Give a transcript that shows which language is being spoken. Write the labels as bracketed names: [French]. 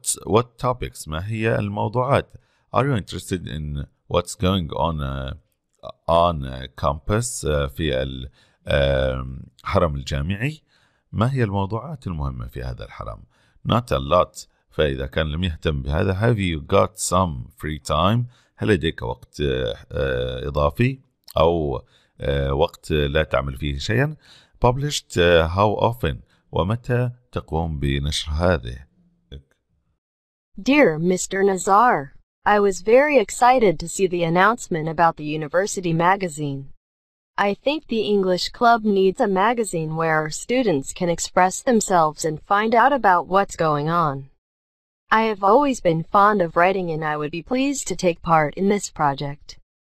[English] What topics؟ [Arabic] ما هي الموضوعات؟ [English] Are you interested in what's going on campus [Arabic] في الحرم الجامعي؟ ما هي الموضوعات المهمة في هذا الحرم؟ [English] Not a lot. [Arabic] فإذا كان لم يهتم بهذا [English] have you got some free time؟ [Arabic] هل لديك وقت إضافي أو وقت لا تعمل فيه شيئا؟ [English] Published how often؟ [Arabic] ومتى تقوم بنشر هذه؟ [English] Dear Mr. Nazar, I was very excited to see the announcement about the university magazine. I think the English Club needs a magazine where our students can express themselves and find out about what's going on. I have always been fond of writing and I would be pleased to take part in this project.